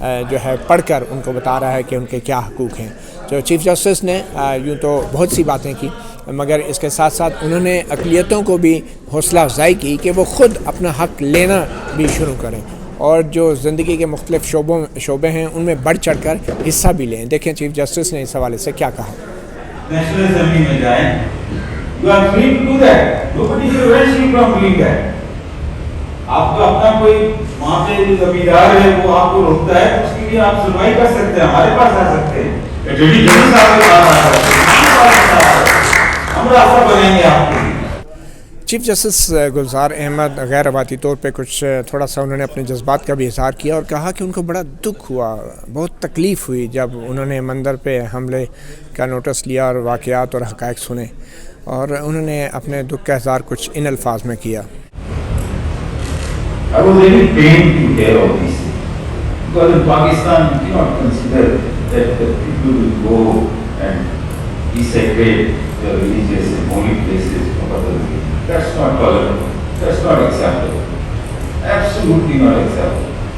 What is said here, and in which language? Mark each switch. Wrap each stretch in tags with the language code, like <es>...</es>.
<ur>جو ہے پڑھ کر ان کو بتا رہا ہے کہ ان کے کیا حقوق ہیں۔ جو چیف جسٹس نے یوں تو بہت سی باتیں کی، مگر اس کے ساتھ ساتھ انہوں نے اقلیتوں کو بھی حوصلہ افزائی کی کہ وہ خود اپنا حق لینا بھی شروع کریں اور جو زندگی کے مختلف شعبے ہیں ان میں بڑھ چڑھ کر حصہ بھی لیں۔ دیکھیں چیف جسٹس نے اس حوالے سے کیا کہا۔ نیشنل اسمبلی میں جائیں،</ur> <en>you are free to do that. Nobody prevents you from doing that.</en> <ur>آپ کو اپنا کوئی وہاں پہ زمیندار ہے وہ آپ کو روکتا ہے، اس کے لیے آپ سنوائی کر سکتے ہیں، ہمارے پاس آ سکتے ہیں، جج صاحب کے پاس آ سکتے ہیں، ہم راستہ بنائیں گے آپ کے لیے۔ چیف جسٹس گلزار احمد غیر روایتی طور پہ کچھ تھوڑا سا انہوں نے اپنے جذبات کا بھی اظہار کیا اور کہا کہ ان کو بڑا دکھ ہوا، بہت تکلیف ہوئی جب انہوں نے مندر پہ حملے کا نوٹس لیا اور واقعات اور حقائق سنے، اور انہوں نے اپنے دکھ کا اظہار کچھ ان الفاظ میں کیا۔</ur> <en>I was really pained to hear all these things because in Pakistan you cannot consider that the people will go and desecrate the religious and holy places of other people. That's not tolerable. That's not acceptable. Absolutely not acceptable.</en>